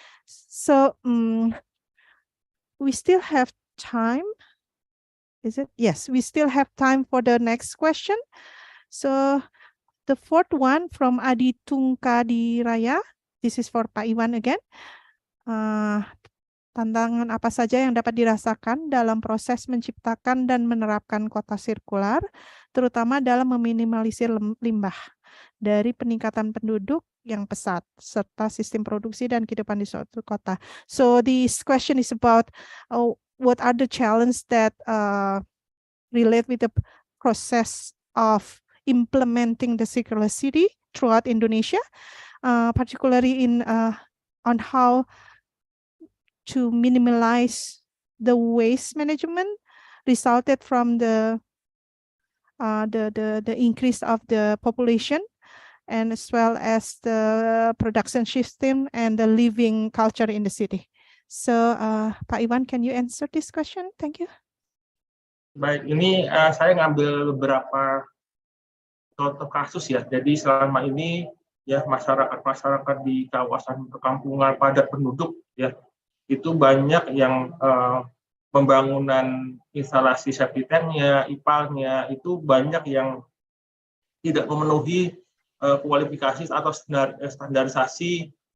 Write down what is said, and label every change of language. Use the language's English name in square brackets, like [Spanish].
[English] So we still have time. Is it? Yes, we still have time for the next question. So the fourth one from Adi Tungkadi Raya. This is for Pak Iwan again. [Indonesian] Tantangan apa saja yang dapat dirasakan dalam proses menciptakan dan menerapkan kota sirkular, terutama dalam meminimalisir limbah dari peningkatan penduduk yang pesat, serta sistem produksi dan kehidupan di suatu kota. [English] So this question is about what are the challenges that relate with the process of implementing the circular city throughout Indonesia, particularly in on how to minimize the waste management resulted from the increase of the population, and as well as the production system and the living culture in the city. So, Pak Iwan, can you answer this question? Thank you. [Indonesian] Baik, ini saya ngambil beberapa contoh kasus ya. Jadi selama ini ya masyarakat di kawasan perkampungan padat penduduk ya, itu banyak yang pembangunan instalasi septic tank-nya, IPAL-nya itu banyak yang tidak memenuhi kualifikasi atau standarisasi